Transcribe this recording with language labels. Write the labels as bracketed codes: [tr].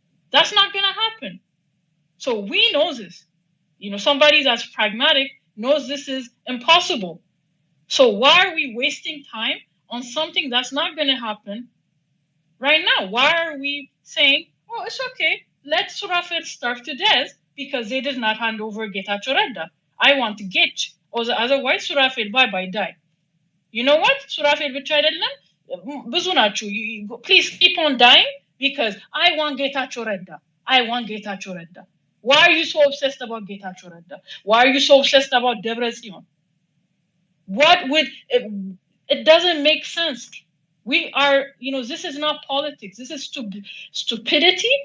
[en] That's not going to happen. So we know this. Somebody that's pragmatic knows this is impossible. So why are we wasting time on something that's not going to happen right now? Why are we saying, oh, it's okay, let Surafel starve to death because they did not hand over Getachew Reda. I want to get, or otherwise Surafel bye die. You know what? [am] Surafel ብቻ አይደለም ብዙ ናችሁ. [en] Please keep on dying because I want Getachew Reda. I want Getachew Reda. Why are you so obsessed about Getachew Reda? Why are you so obsessed about Debrecen? What would it doesn't make sense. We are, this is not politics. This is stupidity.